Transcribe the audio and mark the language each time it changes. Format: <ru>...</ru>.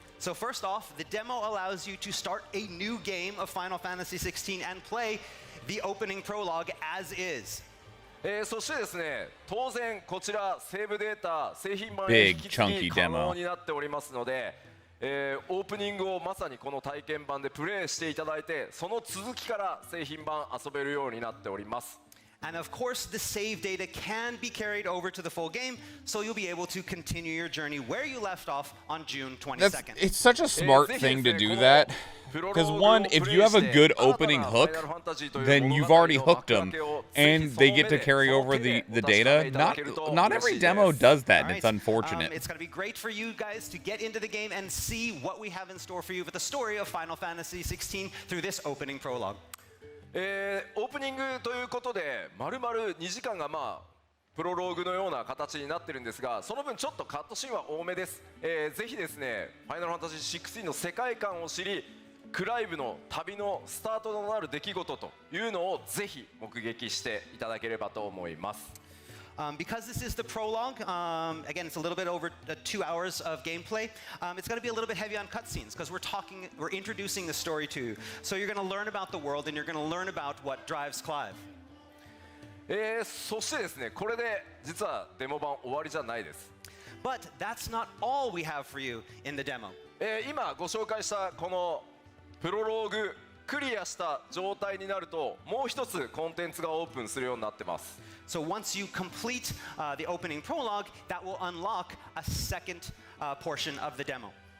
<en>So first off, the demo allows you to start a new game of Final Fantasy XVI and play the opening prologue as is.</en> <ja>そしてですね、当然こちらセーブデータ製品版へ引き継ぎ可能になっておりますので、オープニングをまさにこの体験版でプレイしていただいて、その続きから製品版遊べるようになっております。</ja> <en>And of course, the save data can be carried over to the full game, so you'll be able to continue your journey where you left off on June 22nd. It's such a smart thing to do that. Because one, if you have a good opening hook, then you've already hooked them, and they get to carry over the data. Not every demo does that, and it's unfortunate. It's going to be great for you guys to get into the game and see what we have in store for you with the story of Final Fantasy XVI through this opening prologue.</en> <ja>オープニングということで丸々2時間がプロローグのような形になってるんですが、その分ちょっとカットシーンは多めです。ぜひですね、ファイナルファンタジー16の世界観を知り、クライブの旅のスタートとなる出来事というのをぜひ目撃していただければと思います。</ja> <en>Because this is the prologue, again, it's a little bit over 2 hours of gameplay. It's going to be a little bit heavy on cutscenes because we're introducing the story to you. So you're going to learn about the world and you're going to learn about what drives Clive.</en> <ja>そしてですね、これで実はデモ版終わりじゃないです。</ja> <en>But that's not all we have for you in the demo.</en> <ja>今ご紹介したこのプロローグクリアした状態になると、もう一つコンテンツがオープンするようになってます。</ja> <en>So once you complete the opening prologue, that will unlock a second portion of the demo.</en>